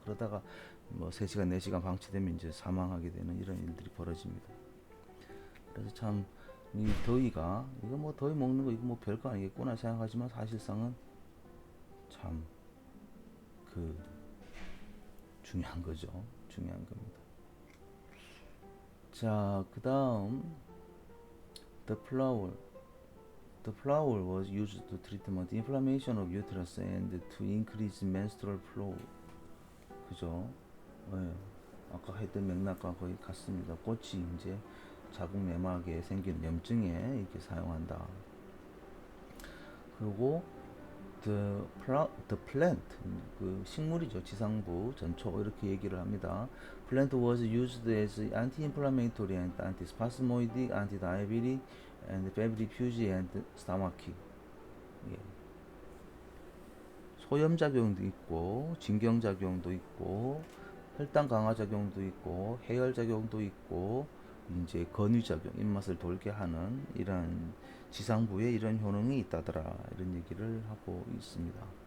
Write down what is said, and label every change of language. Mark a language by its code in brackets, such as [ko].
[ko] 그러다가 뭐 3시간 4시간 방치되면 이제 사망하게 되는 이런 일들이 벌어집니다. 그래서 참 이 더위가 이거 뭐 더위 먹는 거 이거 뭐 별거 아니겠구나 생각하지만 사실상은 참 그 중요한 거죠. 중요한 겁니다. 자, 그 다음 [en] The flower was used to treat the inflammation of uterus and to increase menstrual flow. [ko] 그죠? 네. 아까 했던 맥락과 거의 같습니다. 꽃이 이제 자궁 내막에 생기는 염증에 이렇게 사용한다. 그리고 [en] the plant [ko] 그 식물이죠. 지상부 전초 이렇게 얘기를 합니다. [en] Plant was used as anti-inflammatory and antispasmodic, anti-diabetic, and febrifuge and stomachic. [ko] 예. 소염 작용도 있고 진경 작용도 있고 혈당 강화 작용도 있고 해열 작용도 있고 이제 건유 작용 입맛을 돌게 하는 이런 지상부에 이런 효능이 있다더라 이런 얘기를 하고 있습니다.